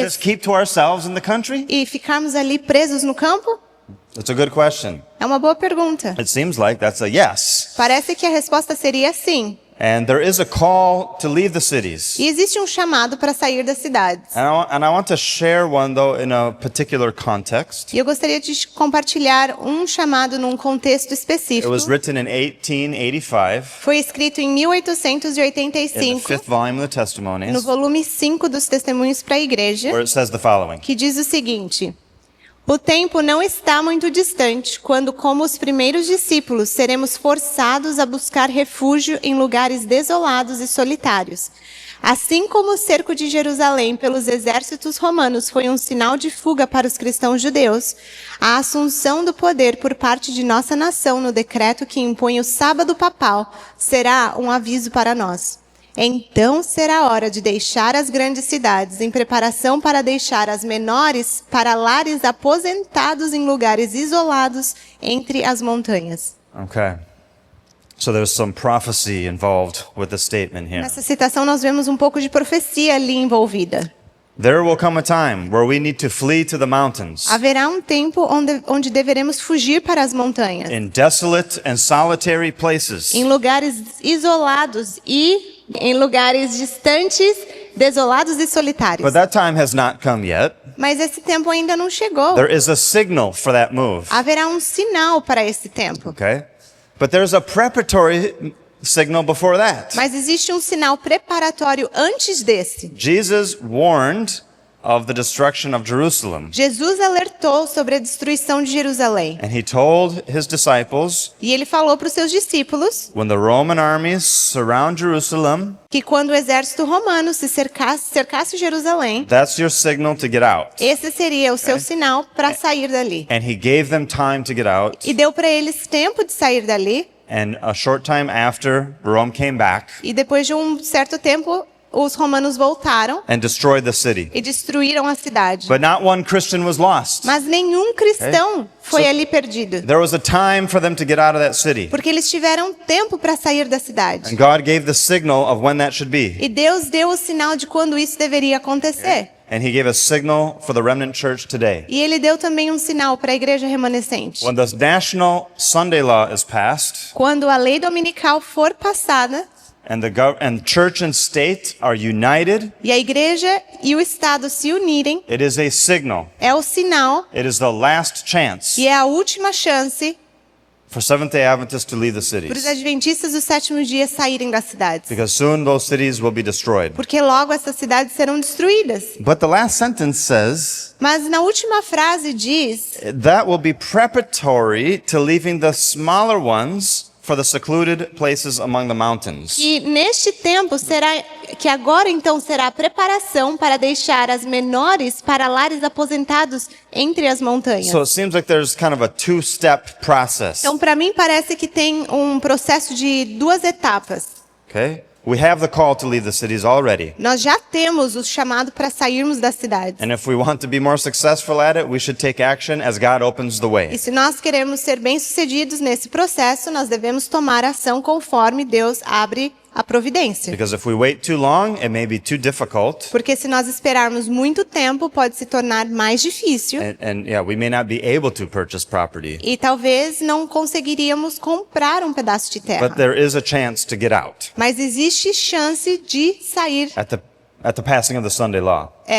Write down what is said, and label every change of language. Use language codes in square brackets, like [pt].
[en] just keep to ourselves in the country? [pt] e ficarmos ali presos no campo? [en] That's a good question. [pt] É uma boa pergunta. [en] It seems like that's a yes. [pt] Parece que a resposta seria sim. [en] And there is a call to leave the cities. [pt] E existe um chamado para sair das cidades. [en] And I want to share one, though, in a particular context. [pt] E eu gostaria de compartilhar um chamado num contexto [en] It [pt] específico. [en] was written in 1885 [pt] Foi escrito em [en] in the [pt] 1885, [en] fifth volume of the [pt] no [en] Testimonies, [pt] volume 5 dos Testemunhos para a Igreja, [en] where it says the following. [pt] que diz o seguinte: O tempo não está muito distante, quando, como os primeiros discípulos, seremos forçados a buscar refúgio em lugares desolados e solitários. Assim como o cerco de Jerusalém pelos exércitos romanos foi um sinal de fuga para os cristãos judeus, a assunção do poder por parte de nossa nação no decreto que impõe o sábado papal será um aviso para nós. Então será hora de deixar as grandes cidades em preparação para deixar as menores para lares aposentados em lugares isolados entre as montanhas. [en] Okay. So there's some prophecy involved with the statement here. [pt] Nessa citação nós vemos um pouco de profecia ali envolvida. [en] There will come a time where we need to flee to the mountains, [pt] Haverá um tempo onde deveremos fugir para as montanhas, [en] in desolate and solitary places. [pt] em lugares isolados e em lugares distantes, desolados e solitários. [en] But that time has not come yet. [pt] Mas esse tempo ainda não chegou. [en] There is a signal for that move. [pt] Haverá um sinal para esse tempo. [en] Okay? But there's a preparatory signal before that. [pt] Mas existe um sinal preparatório antes desse. [en] Jesus warned of the destruction of Jerusalem. [pt] Jesus alertou sobre a destruição de Jerusalém. [en] And he told his disciples, [pt] E ele falou para os seus discípulos [en] when the Roman armies surround Jerusalem, [pt] que quando o exército romano se cercasse Jerusalém, [en] that's your signal to get out. [pt] esse seria o seu sinal para sair dali. [en] And he gave them time to get out. [pt] E deu para eles tempo de sair dali. [en] And a short time after, Rome came back [pt] E depois de um certo tempo, os romanos voltaram [en] and destroyed the city. [pt] e destruíram a cidade. [en] But not one Christian was lost. [pt] Mas nenhum cristão foi [en] So- [pt] ali perdido. [en] There was a time for them to get out of that city. [pt] Porque eles tiveram tempo para sair da cidade. [en] And God gave the signal of when that should be. [pt] E Deus deu o sinal de quando isso deveria acontecer. [en] And he gave a signal for the remnant church today. [pt] E ele deu também um sinal para a igreja remanescente. [en] When the national Sunday law is passed [pt] Quando a lei dominical for passada [en] and and church and state are united, [pt] e a igreja e o Estado se unirem, [en] it is a signal. [pt] é o sinal [en] It is the last chance [pt] e é a última chance [en] for Seventh-day Adventists to leave the [pt] para os [en] cities, [pt] adventistas do sétimo dia saírem das cidades. [en] because soon those cities will be destroyed. [pt] Porque logo essas cidades serão destruídas. [en] But the last sentence says [pt] Mas na última frase diz [en] that will be preparatory to leaving the smaller ones for the secluded places among the mountains. [pt] que neste tempo que agora então será a preparação para deixar as menores para lares aposentados entre as montanhas. [en] So it seems like there's kind of a two-step process. [pt] Então, para mim parece que tem um processo de duas etapas. [en] Okay? We have the call to leave the cities already. [pt] Nós já temos o chamado para sairmos das cidades. [en] And if we want to be more successful at it, we should take action as God opens the [pt] E [en] way. [pt] se nós queremos ser bem-sucedidos nesse processo, nós devemos tomar ação conforme Deus abre a providência. [en] Because if we wait too long, it may be too difficult. [pt] Porque se nós esperarmos muito tempo, pode se tornar mais difícil. [en] And yeah, we may not be able to purchase property. [pt] E talvez não conseguiríamos comprar um pedaço de terra. [en] But there is a chance to get out [pt] Mas existe chance de sair [en] at the passing of the Sunday law.